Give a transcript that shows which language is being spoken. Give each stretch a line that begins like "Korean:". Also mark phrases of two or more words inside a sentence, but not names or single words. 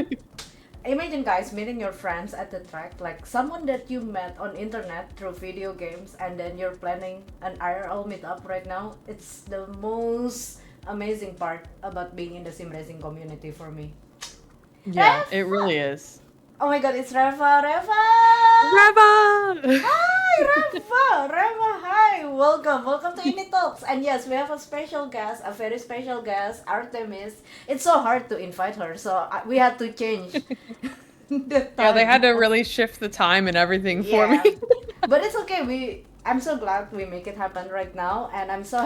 English: Imagine guys meeting your friends at the track, like someone that you met on internet through video games, and then you're planning an IRL meetup right now. It's the most amazing part about being in the sim racing community for me. Yeah, it Reva! really is. Oh my god, it's Reva! Reva! Reva! Hi, Reva! Reva, hi! Welcome, welcome to INIT Talks. And yes, we have a special guest, a very special guest, Artemis. It's so hard to invite her, so we had to change the Yeah, they had time. to really shift the time and everything for me. Yeah, but it's okay. I'm so glad we make it happen right now, and I'm so